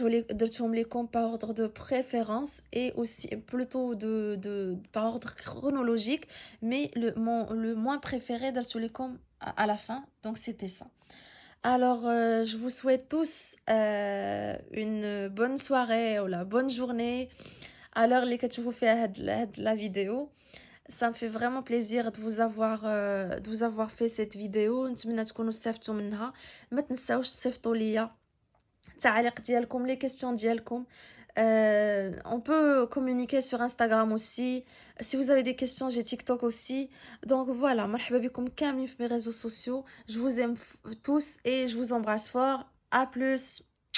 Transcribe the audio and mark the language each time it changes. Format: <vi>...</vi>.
<ar>درتهم لكم</ar> <fr>par ordre de préférence et aussi plutôt par ordre chronologique, mais le moins préféré</fr> <ar>درتو لكم</ar> <fr>à la fin. Donc c'était ça. Alors, je vous souhaite tous une bonne soirée ou la bonne journée à l'heure</fr> <ar>اللي كتشوفوا فيها هاد</ar> <fr>la vidéo. Ça me fait vraiment plaisir de vous avoir fait cette vidéo.</fr> <ar>نتمنى تكونوا استفدتوا منها. ما تنساوش تصيفطوا ليا التعاليق ديالكم</ar> <fr>les questions</fr> <ar>ديالكم.</ar> <fr>On peut communiquer sur Instagram aussi. Si vous avez des questions, j'ai TikTok aussi. Donc voilà,</fr> <ar>مرحبا بكم كاملين في</ar> <fr>mes réseaux sociaux. Je vous aime tous et je vous embrasse fort. À plus.</fr>